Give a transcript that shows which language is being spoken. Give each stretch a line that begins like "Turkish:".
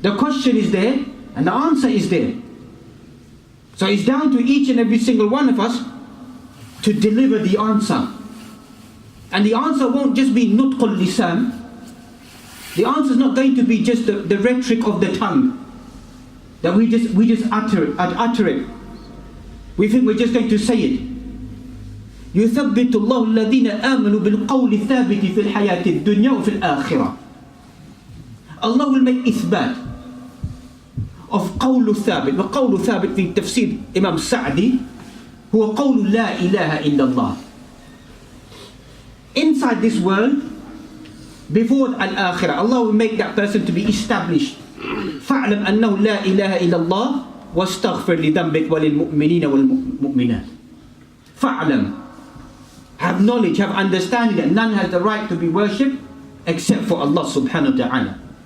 English: The question is there and the answer is there. So it's down to each and every single one of us to deliver the answer. And the answer won't just be
Arabic: nutqul lisan.
English: The answer is not going to be just the rhetoric of the tongue, that we just utter it. We think we're just going to say it.
Arabic: يثبت الله الذين آمنوا بالقول الثابت في الحياة الدنيا وفي الآخرة.
English: Allah will make إثبات of
Arabic: قول ثابت. وقول ثابت في تفسير إمام سعدي هو قول لا إله إلا الله.
English: Inside this world, before Al-Akhirah, Allah will make that person to be established.
Arabic: فَاعْلَمْ أَنَّهُ لَا إِلَهَ إِلَّا اللَّهِ وَاسْتَغْفِرْ لِذَنْبِكَ وَلِلْمُؤْمِنِينَ وَالْمُؤْمِنَاتِ.
English: فَاعْلَمْ, have knowledge, have understanding that none has the right to be worshipped except for Allah subhanahu wa ta'ala.